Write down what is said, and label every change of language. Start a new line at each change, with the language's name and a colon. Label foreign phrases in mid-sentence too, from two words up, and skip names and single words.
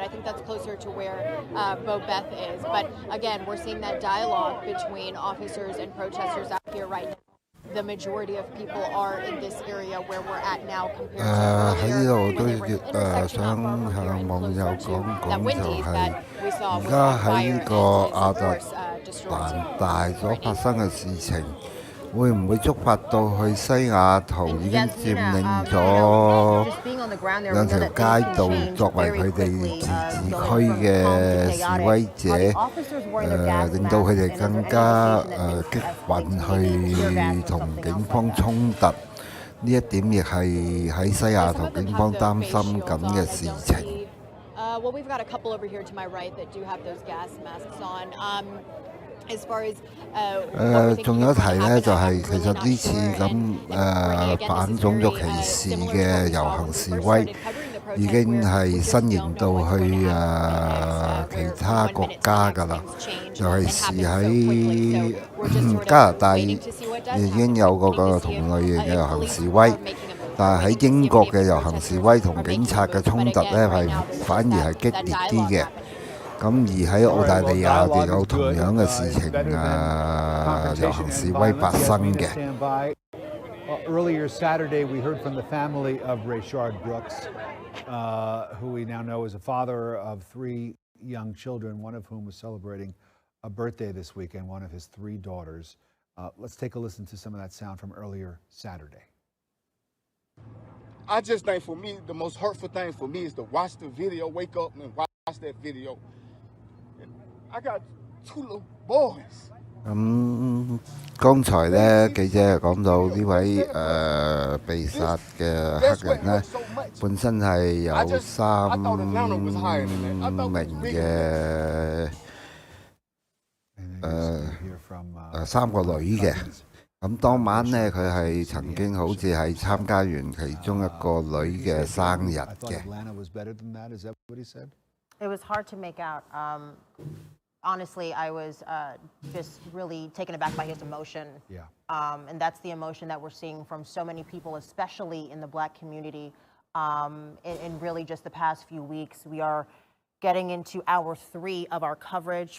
English: I think that's closer to where Bobeth is. But again, we're seeing that dialogue between officers and protesters out here right now. The majority of people are in this area where we're at now compared to earlier when they were in the intersection not far from here and closer to that Wendy's that we saw with the fire and of course destroyed.
Cantonese: 會唔會觸發到去西雅圖已經佔領咗兩條街道作為佢哋自治區嘅示威者，令到佢哋更加激憤去同警方衝突？呢一點亦係喺西雅圖警方擔心緊嘅事情。
English: Well, we've got a couple over here to my right that do have those gas masks on. as far as
Cantonese: 仲有一提咧，就係其實呢次咁反種族歧視嘅遊行示威，已經係伸延到去其他國家㗎啦。尤其是喺加拿大已經有個同類型嘅遊行示威，但係喺英國嘅遊行示威同警察嘅衝突咧係反而係激烈啲嘅。咁而喺澳大利亞亦有同樣嘅事情遊行示威發生嘅。
English: Earlier Saturday, we heard from the family of Rayshard Brooks, who we now know is a father of 3 young children, one of whom was celebrating a birthday this weekend, one of his 3 daughters. Let's take a listen to some of that sound from earlier Saturday. I just think for me, the most hurtful thing for me is to watch the video, wake up and watch that video. I got 2 little boys.
Cantonese: 剛才咧記者講到呢位被殺嘅黑人咧，本身係有3名嘅3個女嘅。咁當晚咧，佢係曾經好似係參加完其中一個女嘅生日嘅。
English: It was hard to make out. Honestly, I was just really taken aback by his emotion. Yeah. And that's the emotion that we're seeing from so many people, especially in the Black community. In really just the past few weeks, we are getting into hour 3 of our coverage.